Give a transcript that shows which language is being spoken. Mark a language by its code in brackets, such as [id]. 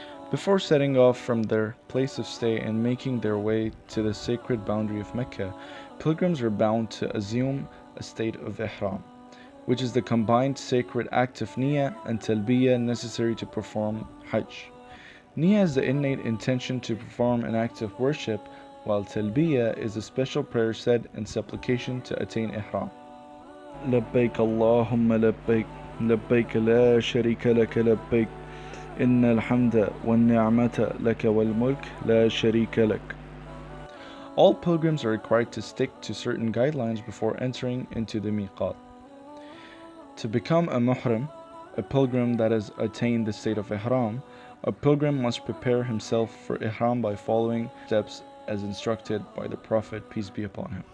[en] Before setting off from their place of stay and making their way to the sacred boundary of Mecca, pilgrims are bound to assume a state of Ihram, which is the combined sacred act of Niyyah and Talbiyah necessary to perform Hajj. Niyyah is the innate intention to perform an act of worship, while Talbiyah is a special prayer said in supplication to attain Ihram. [ar] لبيك اللهم لبيك لبيك لا شريك لك لبيك إن الحمد والنعمة لك والملك لا شريك لك. [en] All pilgrims are required to stick to certain guidelines before entering into the miqat. To become a muhrim, a pilgrim that has attained the state of ihram, a pilgrim must prepare himself for ihram by following steps as instructed by the Prophet, peace be upon him.